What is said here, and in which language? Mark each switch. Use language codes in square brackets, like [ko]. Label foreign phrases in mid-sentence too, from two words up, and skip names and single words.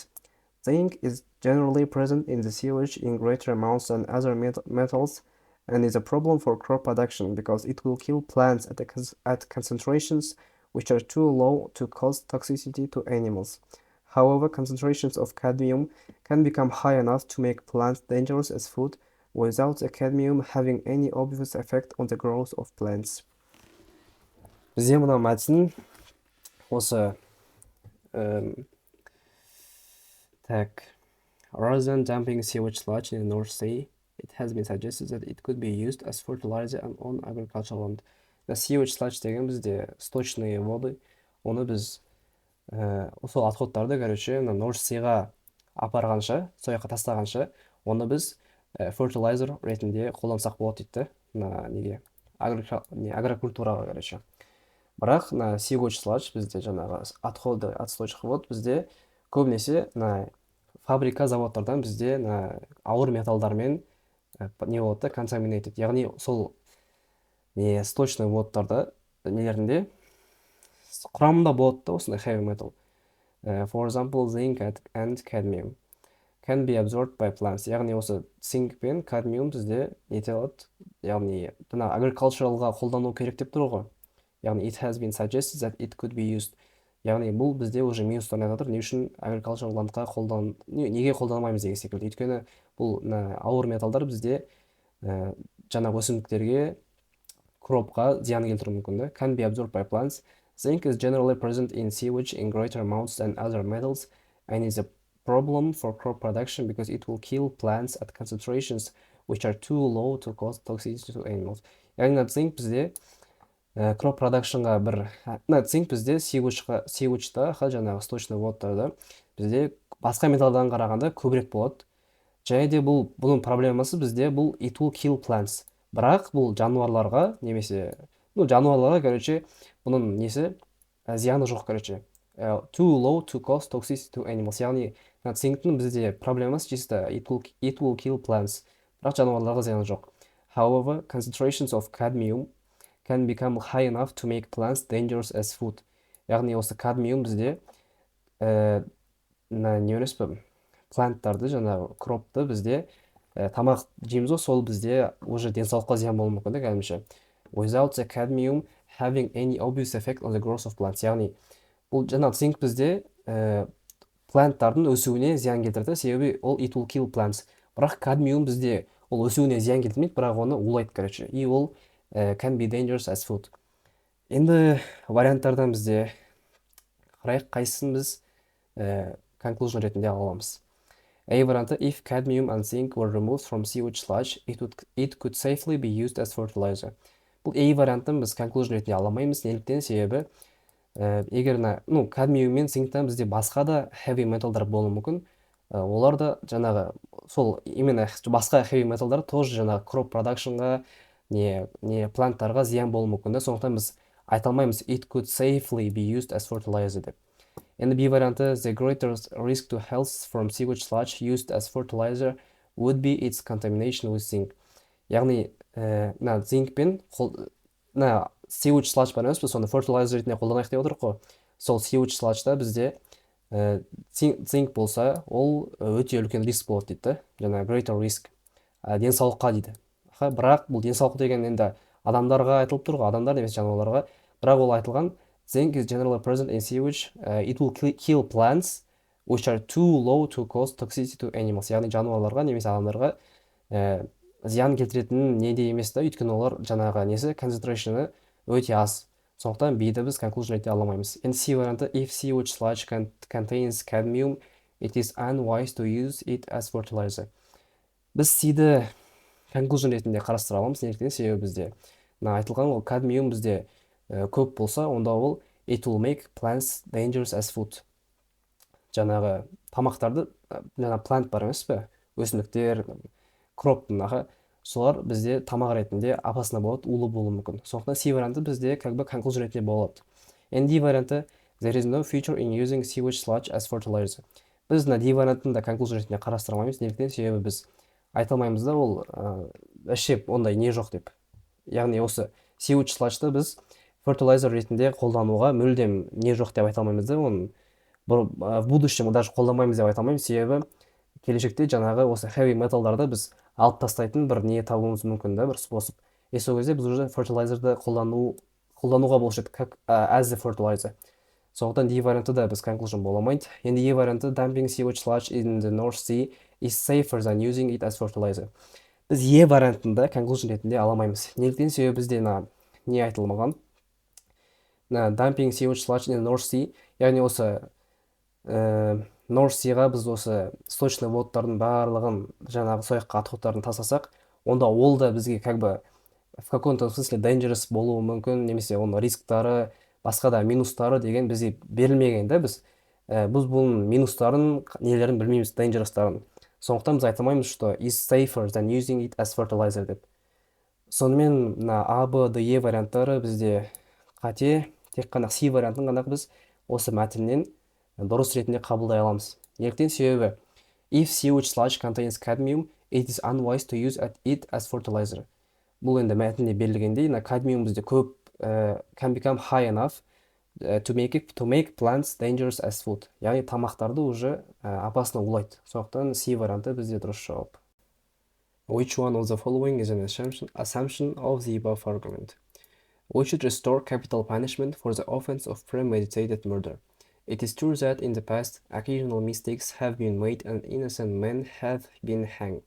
[en] Zinc is generally present in the sewage in greater amounts than other metals and is a problem for crop production because it will kill plants at concentrations which are too low to cause toxicity to animals. However, concentrations of cadmium can become high enough to make plants dangerous as food without the cadmium having any obvious effect on the growth of plants. [kk] Бізде мына мәтін осы так, [en] rather than dumping sewage sludge in the North Sea, it has been suggested that it could be used as fertilizer on agricultural land. Sewage sludge [kk] деген бізде [ru] сточные воды, [kk] оны біз сол отходтарды, короче, North Seaға апарғанша, сояққа тастағанша, оны біз fertilizer ретінде қолдансақ болады дейді, неге агрокультураға, короче. Бірақ [en] sewage sludge [kk] бізде жаңағы отходы, отстойчық вод бізде көбінесе фабрика, заводтардан бізде ауыр металдармен не болады, contaminated, яғни сол [ru] сточный водтарда [kk] нелерінде құрамында болады да осындай [en] heavy metal. For example, zinc and cadmium can be absorbed by plants. [kk] Яғни осы zinc пен cadmium бізде нете алады, яғни agriculturalға қолдану керек деп тұр ғой. [en] Яғни it has been suggested that it could be used. [kk] Яғни бұл бізде уже минустарын айтып, не үшін agricultural landқа неге қолданамаймыз деген секілді. Өйткені бұл ауыр металдар бізде жаңа өсімдіктерге, кропқа зиян келтіруі мүмкін да. [en] Can be absorbed by plants. Zinc is generally present in sewage in greater amounts than other metals and is a problem for crop production because it will kill plants at concentrations which are too low to cause toxicity to animals. [kk] яғни цинк бізде [en] crop productionға [kk] цинк бізде сеуічта жаңағы [ru] сточный водтарда [kk] бізде басқа металдардан қарағанда көбірек болады. Және де бұның проблемасы бізде бұл [en] it will kill plants. [kk] Бірақ бұл жануарларға немесе жануарларға короче бұның несі зияны жоқ короче. [en] Too low to cause toxicity to animals. [kk] Яғни цинктің бізде проблемасы чисто [en] it will kill plants. [kk] Бірақ жануарларға зияны жоқ. [en] However, concentrations of cadmium can become high enough to make plants dangerous as food. [kk] Яғни осы кадмиум бізде не емес пе планттарды жаңағы кропты бізде тамақ жейміз ғой, сол бізде уже денсаулыққа зиян болуы мүмкін да кәдімгіше. [en] Without the cadmium having any obvious effect on the growth of plants. [kk] Яғни бұл жаңағы цинк бізде планттардың өсуіне зиян келтіреді, себебі ол [en] it will kill plants. [kk] Бірақ кадмиум бізде ол өсуіне зиян келтірмейді, бірақ оны улайды короче. [en] И ол can be dangerous as food. [kk] Енді варианттардан бізде қарайық қайсысын біз conclusion ретінде ала аламыз. A варианты: [en] if cadmium and zinc were removed from sewage sludge, it could safely be used as fertilizer. [kk] Бұл A вариантын біз conclusion ретінде ала алмаймыз. Неліктен? Себебі егер кадмиум мен цинктен бізде басқа да heavy металдар болуы мүмкін. Олар да жаңағы сол именно басқа heavy металдар тоже жаңағы [en] crop productionға [kk] не планттарға зиян болуы мүмкін да. Сондықтан біз айта алмаймыз [en] it could safely be used as fertilizer [kk] деп. [en] And B варианты: the greatest risk to health from sewage sludge used as fertilizer would be its contamination with zinc. [kk] Яғни зинк пен [en] sewage sludge [kk] бар емес пе, соны fertilizer ретінде қолданайық деп отырық қой. Сол [en] sewage sludge'да [kk] бізде зинк болса, ол өте үлкен риск болады дейді. Жаңа [en] greater risk [kk] денсаулыққа дейді. Бірақ бұл денсаулық деген енді адамдарға айтылып тұр ғой, адамдар немесе жануарларға. [en] Бірақ ол айтылған zinc is generally present in sewage. It will kill plants which are too low to cause toxicity to animals. [kk] Яғни жануарларға немесе адамдарға зиян келтіретін неде емес та, өйткені олар жаңағы несі концентрациясы өте аз. Сондықтан B'ді біз conclusion ете аламаймыз. [en] And C варианты: if sewage sludge contains cadmium, it is unwise to use it as fertilizer. [kk] Біз C'ді conclusion ретінде қарастыра аламыз. Неліктен? Себебі бізде айтылған ол кадмиум бізде көп болса, онда ол [en] it will make plants dangerous as food. [kk] Жаңағы тамақтарды, жаңағы plant бар емес пе, өсімдіктер, кроптың солар бізде тамақ ретінде опасно болады, улы болуы мүмкін. Сондықтан C варианты бізде conclusion ретінде болады. [en] And D варианты: there is no future in using sewage sludge as fertilizer. [kk] Біз D вариантын да conclusion ретінде қарастырмаймыз. Неліктен? Себебі біз айта алмаймыз да, ол әшеп ондай не жоқ деп. Яғни осы [en] sewage sludge'ды [kk] біз fertilizer ретінде қолдануға мүлдем не жоқ деп айта алмаймыз да, оны [ru] в будущем даже [kk] қолданбаймыз деп айта алмаймыз. Себебі келешекте жаңағы осы heavy металдарды біз алып тастайтын бір не табуымыз мүмкін да, бір способ. Сол кезде біз уже fertilizerді қолдануға болушы еді, [en] как as a fertilizer. [kk] Сондықтан D варианты да біз conclusion бола алмайды. Енді E варианты: [en] dumping sewage sludge in the North Sea is safer than using it as fertilizer. [kk] Біз E вариантында conclusion ретінде ала алмаймыз. Неліктен? Себебі бізде не айтылмаған? Dumping sewage sludge in the North Sea, яғни осы North Seaға біз осы [ru] сточный водтардың [kk] барлығын жаңағы сояққа отходтарын тастасақ, онда ол да бізге [ru] в каком-то смысле [kk] dangerous болуы мүмкін, немесе оның рисктары, басқа да минустары деген бізге берілмеген да, біз бұның минустарын, нелерін білмейміз, dangerous'тарын. Сондықтан біз айта алмаймыз, [en] что is safer than using it as fertilizer деп. [kk] Сонымен A, B, D, E варианттары бізде қате, тек қана C вариантын ғана біз осы мәтіннен дұрыс ретінде қабылдай аламыз. Неліктен? [en] Себебі if sewage sludge contains cadmium, it is unwise to use it as fertilizer. [kk] Бұл енді мәтінде берілгендей, кадмиум бізде көп [en] can become high enough to make plants dangerous as food. [kk] Яғни тамақтарды [ru] уже опасно [kk] улайды. Сондықтан C варианты бізде дұрыс жауап. [en] Which one of the following is an assumption of the above argument? We should restore capital punishment for the offense of premeditated murder. It is true that in the past, occasional mistakes have been made and innocent men have been hanged.